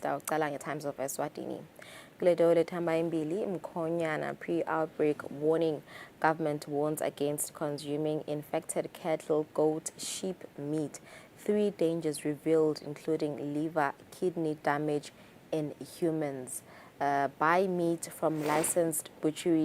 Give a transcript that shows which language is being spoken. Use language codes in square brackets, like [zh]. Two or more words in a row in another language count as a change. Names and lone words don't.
[ss] Tawucala nge-Times of Eswatini. Kuledo lethamba embili Mkhonyana [en] pre-outbreak warning. Government warns against consuming infected cattle, goat, sheep meat. 3 dangers revealed including liver, kidney damage in humans. Buy meat from licensed butcheries.